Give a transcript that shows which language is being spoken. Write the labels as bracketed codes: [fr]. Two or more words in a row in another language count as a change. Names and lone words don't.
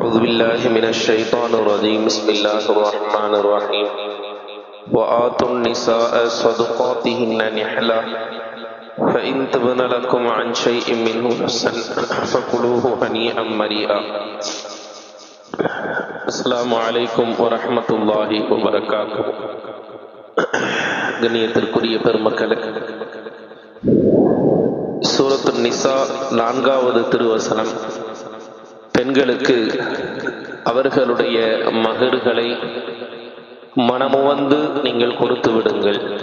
[ar] أعوذ بالله من الشيطان الرجيم بسم الله الرحمن الرحيم وآتوا النساء صدقاتهن نحلة فإن تبن لكم عن شيء منه نفسا فكلوه هنيئا مريئا. السلام عليكم ورحمة الله وبركاته. [ta] கண்ணியத்திற்குரிய பெருமக்களே, சூரத்து நிசா 4வது திருவசனம், பெண்களுக்கு அவர்களுடைய மகர்களை மனமுவந்து நீங்கள் கொடுத்து விடுங்கள்.